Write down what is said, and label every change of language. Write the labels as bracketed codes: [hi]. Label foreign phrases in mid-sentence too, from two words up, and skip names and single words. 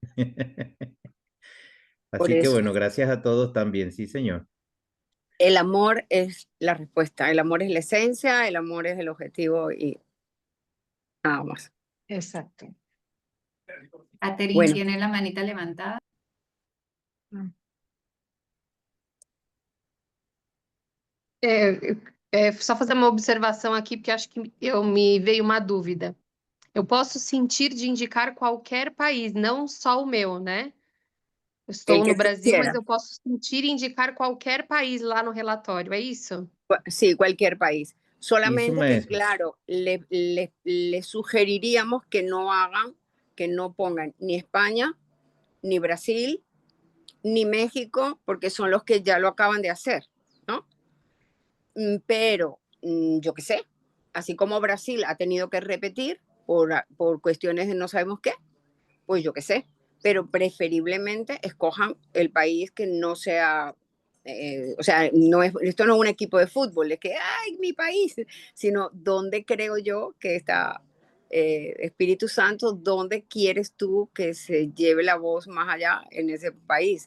[es] Por Así que eso, bueno, gracias a todos también, sí, señor. el amor es la respuesta, el amor es la esencia, el amor es el objetivo y nada más. Exacto. Catherine Bueno. tiene la manita levantada. [pt] Só fazer uma observação aqui, porque acho que me veio uma dúvida. Eu posso sentir de indicar qualquer país, não só o meu, né? Eu estou [es] El que no tú [pt] Brasil, mas [es] quieras. [pt] eu posso sentir e indicar qualquer país lá no relatório, é isso? [es] Sí, cualquier país. [pt] Isso [es] Solamente que, [pt] mesmo. [es] claro, le sugeriríamos que no hagan, que no pongan ni España, ni Brasil, ni México, porque son los que ya lo acaban de hacer, ¿no? Pero, yo qué sé, así como Brasil ha tenido que repetir por cuestiones de no sabemos qué, pues yo qué sé, pero preferiblemente escojan el país que no sea, o sea, esto no es un equipo de fútbol, es que, ay, mi país, sino donde creo yo que está Espíritu Santo, dónde quieres tú que se lleve la voz más allá en ese país.